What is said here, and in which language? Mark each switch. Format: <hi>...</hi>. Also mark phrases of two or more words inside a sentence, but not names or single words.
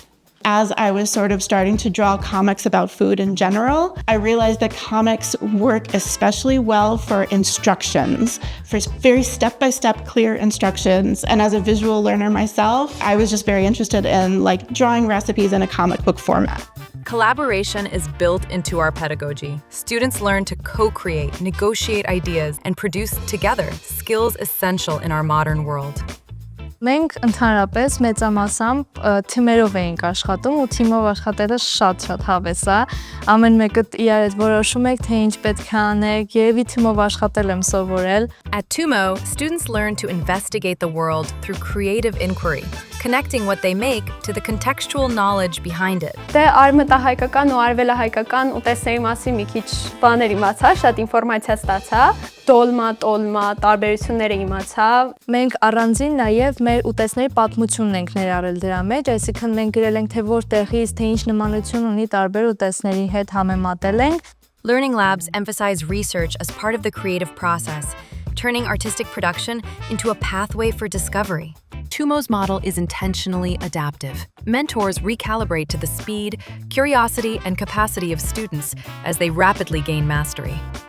<en>As I was sort of starting to draw comics about food in general, I realized that comics work especially well for instructions, for very step-by-step clear instructions. And as a visual learner myself, I was just very interested in drawing recipes in a comic book format. Collaboration is built into our pedagogy. Students learn to co-create, negotiate ideas, and produce together, skills essential in our modern world.</en> <hy>Մենք ընդհանրապես մեծամասամբ թիմերով էինք աշխատում ու թիմով աշխատելը շատ հավես է։ Ամեն մեկը իրար հետ որոշում եք, թե ինչ պետք է անեք, երևի թիմով աշխատել եմ սովորել։</hy> <en>At TUMO, students learn to investigate the world through creative inquiry, connecting what they make to the contextual knowledge behind it.</en> <hy>Դե արմատահայկական ու արևելահայկական ուտեստների մասին մի քիչ բաներ իմացա, շատ ինֆորմացիա ստացա, տոլմա, տարբերությունները իմացա։ Մենք առանձին նաև մեր ուտեստների պատմությունն ենք ներառել դրա մեջ, այսինքն մենք գրել ենք թե որտեղից, թե ինչ նմանություն ունի տարբեր ուտեստների հետ համեմատել ենք։</hy> <en>Learning labs emphasize research as part of the creative process, turning artistic production into a pathway for discovery. TUMO's model is intentionally adaptive. Mentors recalibrate to the speed, curiosity, and capacity of students as they rapidly gain mastery.</en>